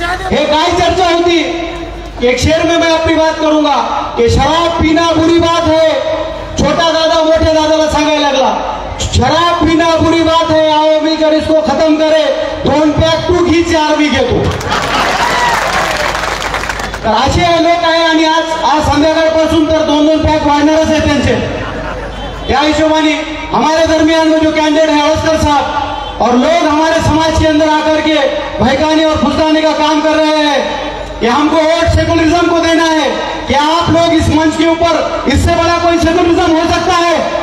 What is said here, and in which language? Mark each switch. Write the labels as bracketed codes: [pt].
[mr] हे काय चर्चा होती? [hi] एक शेर में मैं अपनी बात करूंगा कि शराब पीना बुरी बात है, [mr] छोटा दादा मोटे दादाला सांगायला लागला [hi] शराब पीना बुरी बात है, आओ मिलकर इसको खत्म करे, [mr] 2 पॅक तू घी 4 मी घेतो। तर असे लोक आहे आणि आज संध्याकाळपासून तर 2 पॅक वाढणारच आहे त्यांचे। त्या हिशोबाने [hi] हमारे दरमियान में जो कैंडिडेट है आडसकर साहब और लोग हमारे समाज के अंदर आकर के भड़काने और फुसलाने का काम कर रहे हैं कि हमको वोट सेकुलरिज्म को देना है, क्या आप लोग इस मंच के ऊपर इससे बड़ा कोई सेकुलरिज्म हो सकता है?